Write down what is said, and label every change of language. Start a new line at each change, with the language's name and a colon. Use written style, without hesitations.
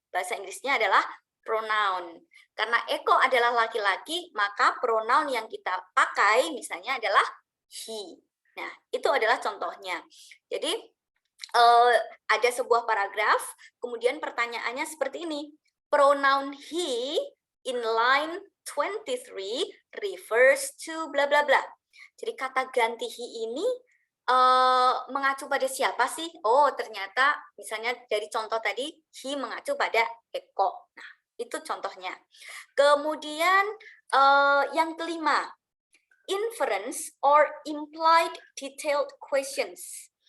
Indonesian: Bahasa Inggrisnya adalah pronoun. Karena eko adalah laki-laki, maka pronoun yang kita pakai misalnya adalah he. Nah, itu adalah contohnya. Jadi, ada sebuah paragraf, kemudian pertanyaannya seperti ini.
English: Pronoun he in line 23 refers to bla bla bla.
Indonesian: Jadi kata ganti he ini mengacu pada siapa sih? Oh, ternyata misalnya dari contoh tadi, he mengacu pada eko. Nah, itu contohnya. Kemudian yang kelima,
English: inference or implied detailed questions.